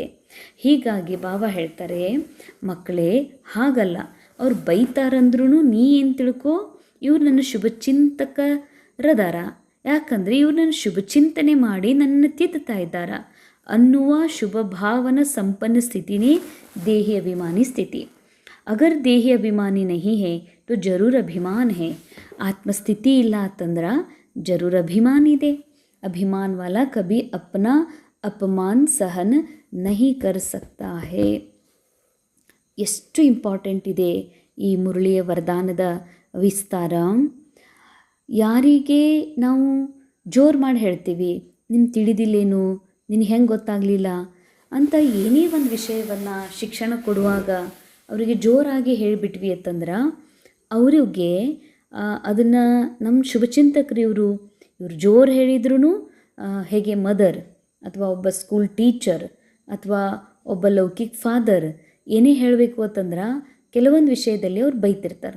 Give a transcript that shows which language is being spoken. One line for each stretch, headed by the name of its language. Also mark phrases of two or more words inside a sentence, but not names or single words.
Kannada: ಹೀಗಾಗಿ ಬಾಬಾ ಹೇಳ್ತಾರೆ, ಮಕ್ಕಳೇ ಹಾಗಲ್ಲ, ಅವ್ರು ಬೈತಾರಂದ್ರೂ ನೀ ಏನು ತಿಳ್ಕೊ, ಇವ್ರು ನನ್ನ ಶುಭಚಿಂತಕರದಾರ. ಯಾಕಂದರೆ ಇವ್ರು ನನ್ನ ಶುಭಚಿಂತನೆ ಮಾಡಿ ನನ್ನನ್ನು ತಿದ್ದುತ್ತಾ ಇದ್ದಾರ ಅನ್ನುವ ಶುಭ ಭಾವನ ಸಂಪನ್ನ ಸ್ಥಿತಿನೇ ದೇಹಿ ಅಭಿಮಾನಿ ಸ್ಥಿತಿ.
Hindi: अगर देही अभिमानी नहीं है तो जरूर अभिमान है.
Kannada: आत्मस्थिति ಇಲ್ಲ ಅಂತಂದ್ರೆ जरूर अभिमान ಇದೆ.
Hindi: अभिमान वाला कभी अपना अपमान सहन नहीं कर सकता है.
Kannada: ಎಷ್ಟು ಇಂಪಾರ್ಟೆಂಟ್ ಇದೆ ಈ ಮುರಳಿಯ ವರದಾನದ ವಿಸ್ತಾರ. ಯಾರಿಗೆ ನಾವು ಜೋರು ಮಾಡಿ ಹೇಳ್ತೀವಿ, ನಿಮ್ಗೆ ತಿಳಿದಿಲ್ಲೇನು, ನಿನಗೆ ಹೆಂಗೆ ಗೊತ್ತಾಗಲಿಲ್ಲ ಅಂತ ಏನೇ ಒಂದು ವಿಷಯವನ್ನು ಶಿಕ್ಷಣ ಕೊಡುವಾಗ ಅವರಿಗೆ ಜೋರಾಗಿ ಹೇಳಿಬಿಟ್ವಿ ಅಂತಂದ್ರೆ ಅವರಿಗೆ ಅದನ್ನು ನಮ್ಮ ಶುಭಚಿಂತಕರು ಇವರು ಜೋರು ಹೇಳಿದ್ರೂ ಹೇಗೆ ಮದರ್ ಅಥವಾ ಒಬ್ಬ
English: school teacher
Kannada: ಅಥವಾ ಒಬ್ಬ ಲೌಕಿಕ್ ಫಾದರ್ ಏನೇ ಹೇಳಬೇಕು ಅಂತಂದ್ರೆ ಕೆಲವೊಂದು ವಿಷಯದಲ್ಲಿ ಅವ್ರು ಬೈತಿರ್ತಾರೆ.